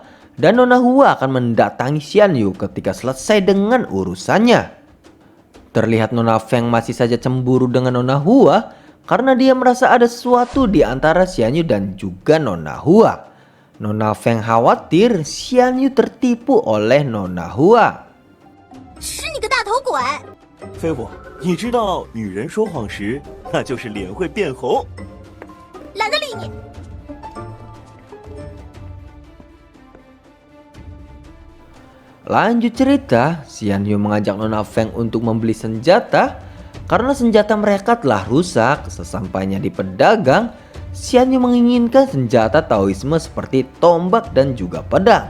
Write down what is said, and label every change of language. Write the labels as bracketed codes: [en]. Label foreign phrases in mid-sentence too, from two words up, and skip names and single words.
[id] Dan Nona Hua akan mendatangi Xian Yu ketika selesai dengan urusannya. Terlihat Nona Feng masih saja cemburu dengan Nona Hua karena dia merasa ada sesuatu di antara Xian Yu dan juga Nona Hua. Nona Feng khawatir Xian Yu tertipu oleh Nona Hua. [zh] 吃你个大头鬼！飞虎，你知道女人说谎时，那就是脸会变红。懒得理你。 [id] Lanjut cerita, Xian Yu mengajak Nona Feng untuk membeli senjata karena senjata mereka telah rusak. Sesampainya di pedagang, Xian Yu menginginkan senjata Taoisme seperti tombak dan juga pedang.